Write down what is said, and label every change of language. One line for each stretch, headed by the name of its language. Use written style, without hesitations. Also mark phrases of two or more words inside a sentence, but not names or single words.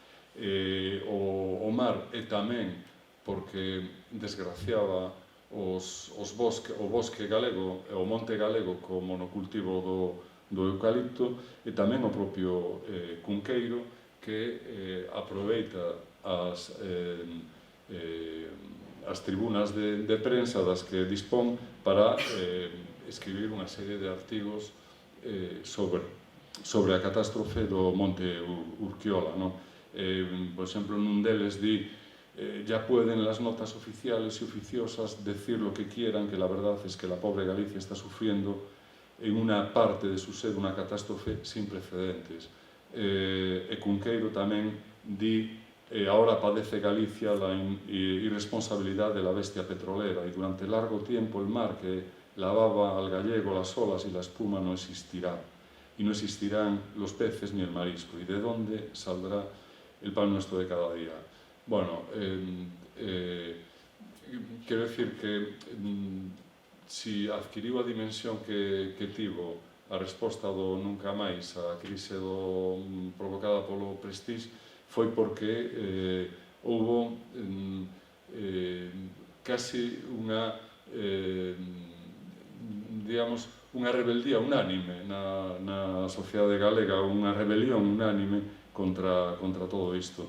Galician: o mar, e tamén porque desgraciaba o bosque galego, o monte galego co monocultivo do eucalipto, e tamén o propio Cunqueiro, que aproveita as tribunas de prensa das que dispón para escribir unha serie de artigos sobre sobre a catástrofe do Monte Urquiola, non? Por exemplo, nun deles di
Spanish: ya pueden las notas oficiales y oficiosas decir lo que quieran, que la verdad es que la pobre Galicia está sufriendo en una parte de su ser
Galician: unha
Spanish: catástrofe sin precedentes.
Galician: E Cunqueiro tamén di
Spanish: ahora padece Galicia la irresponsabilidad de la bestia petrolera y durante largo tiempo el mar que lavaba al gallego las olas y la espuma no existirá y no existirán los peces ni el marisco y de dónde saldrá el pan nuestro de cada día.
Galician: Bueno, quero decir que si adquiriu a dimensión que tivo a resposta do nunca máis a crise provocada polo Prestige foi porque houve casi unha digamos, unha rebeldía unánime na sociedade galega, unha rebelión unánime contra todo isto.